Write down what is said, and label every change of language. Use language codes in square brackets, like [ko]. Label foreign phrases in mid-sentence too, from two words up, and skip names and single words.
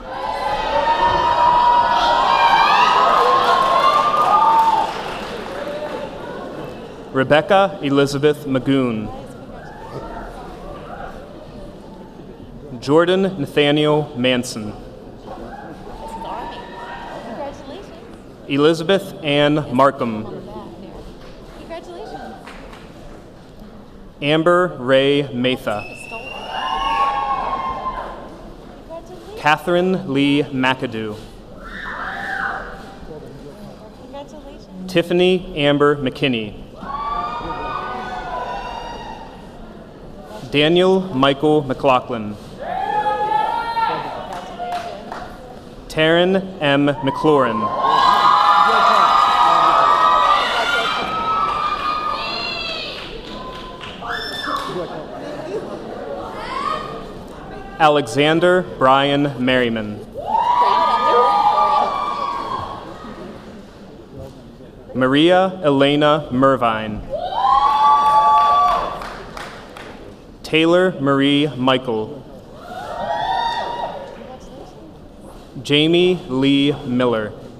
[en] Rebecca Elizabeth Magoon. Jordan Nathaniel Manson. Elizabeth Ann Markham. Congratulations. Amber Ray Matha. Catherine Lee McAdoo. Congratulations. Tiffany Amber McKinney. Daniel Michael McLaughlin. Taryn M. McLaurin. Alexander Brian Merriman. Maria Elena Mervine. Taylor Marie Michael. Jamie Lee Miller.